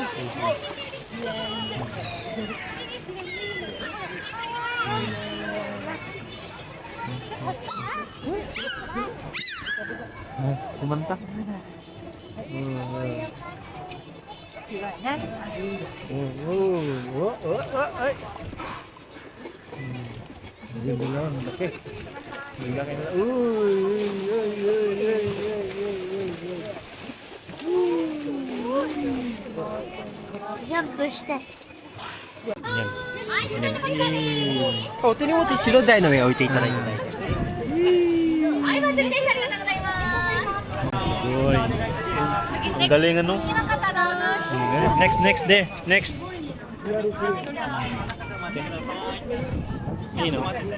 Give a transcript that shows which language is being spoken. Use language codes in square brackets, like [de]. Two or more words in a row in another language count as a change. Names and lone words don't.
[tl] Kumanta. Ay. Hindi lang, laki. Laki na. [ja] ジャンプして。 [tl] Yan. Yan. お手に持って白台の上に置いていただいて。 Uy. Ang galing ano? [en] Next day. Next. You know.